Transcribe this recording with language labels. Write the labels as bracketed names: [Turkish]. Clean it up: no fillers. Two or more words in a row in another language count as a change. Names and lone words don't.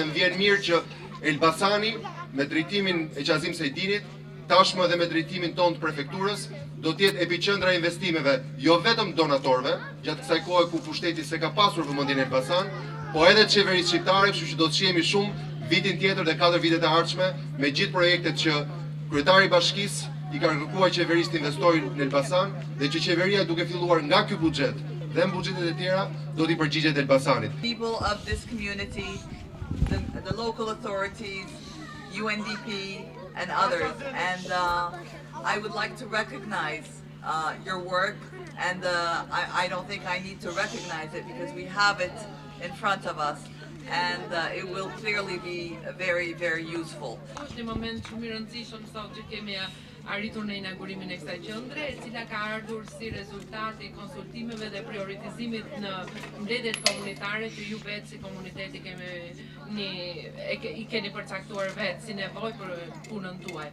[Albanian] më vjen mirë që Elbasani me drejtimin e Qazim Sejdinit, tashmë edhe me drejtimin tonë të prefekturës, do të jetë epiqendra e investimeve jo vetëm donatorëve, gjatë kësaj kohe ku pushteti se ka pasur vëmendjen e Elbasan, po edhe të qeverisë shqiptare, kështu që do të shihemi shumë vitin tjetër dhe 4 vitet e ardhshme me gjithë projektet që kryetari i bashkisë i ka kërkuar qeverisë të investojë në Elbasan dhe që qeveria duke filluar nga ky buxhet dhe në buxhetet e tjera do t'i përgjigjet Elbasanit. [English] People of this community, the local authorities, UNDP and others, and I would like to recognize your work, and I don't think I need to recognize it because we have it in front of us, and it will clearly be very, very useful. [Albanian] Është një moment shumë i rëndësishëm sot që kemi arritur në inaugurimin e kësaj qendre, e cila ka ardhur si rezultat i konsultimeve dhe prioritizimit në mbledhjet komunitare që ju vetë si komuniteti i keni përcaktuar vetë si nevojë për punën tuaj.